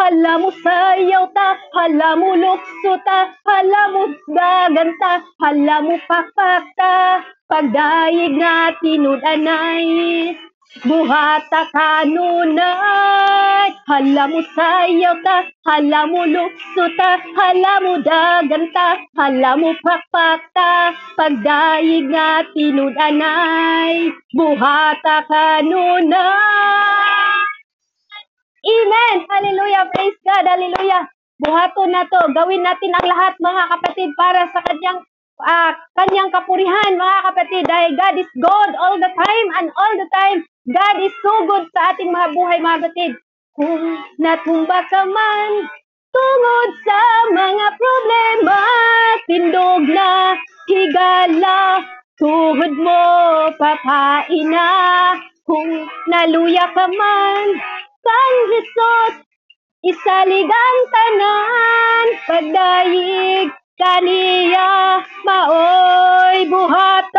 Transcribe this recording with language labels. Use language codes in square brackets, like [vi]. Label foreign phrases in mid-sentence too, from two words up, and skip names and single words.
[ceb] hala mo sayaw ta, hala mo lukso ta, hala mo dagan ta, hala mo pakpak ta, pagdaig nga tinud-anay, buhata kanunay, hala mo sayaw ta, hala mo lukso ta, hala mo dagan ta, hala mo pakpak ta, pagdaig nga tinud-anay, buhata kanunay. [en] Amen! Hallelujah! Praise God! Hallelujah! [ceb] Buhaton na to. [tl] Gawin natin ang lahat, mga kapatid, para sa kanyang kapurihan, mga kapatid. Dahil [en] God is good all the time and all the time. God is so good [tl] sa ating mga buhay, mga kapatid. Kung natumba ka man, [ceb] tungod sa mga problema, tindog na, higala, tuhod mo, papain na. Kung naluya ka man, Kang Jesus, isaligang tanan, pagdayig kaniya, maoy buhata.